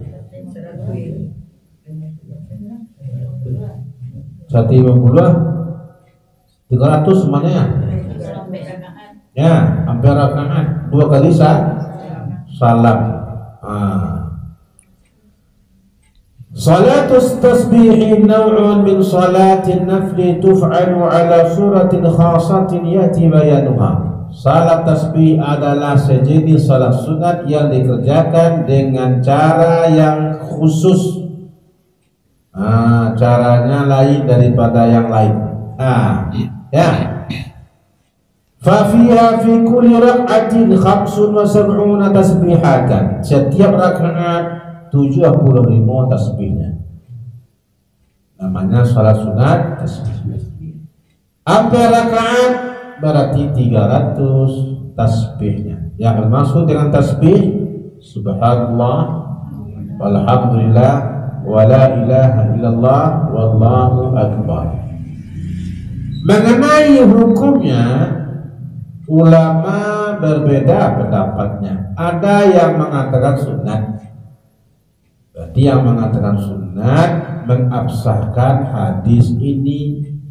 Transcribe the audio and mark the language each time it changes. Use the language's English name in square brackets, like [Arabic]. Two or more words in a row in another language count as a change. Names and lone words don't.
[Indonesian] 300 semuanya ya? Ya, hampir rakaat 2 kali salam. [Arabic] صلاة التسبيح نوع من صلاة النفل تفعل على صورة خاصة يأتي بيانها. [Indonesian] Salat tasbih adalah sejenis salat sunat yang dikerjakan dengan cara yang khusus. Caranya lain daripada yang lain. Ya. [Arabic] ففيها في كل ركعة 75 تسبيحة. [Indonesian] Setiap rakaat 75 tasbihnya. Namanya salat sunat tasbih. Hampir rakaat berarti 300 tasbihnya. Yang bermaksud dengan tasbih [Arabic] سبحان الله والحمد لله ولا إله إلا الله والله أكبر. [Indonesian] Mengenai hukumnya ulama berbeda pendapatnya. Ada yang mengatakan sunat. Berarti yang mengatakan sunat mengabsahkan hadis ini.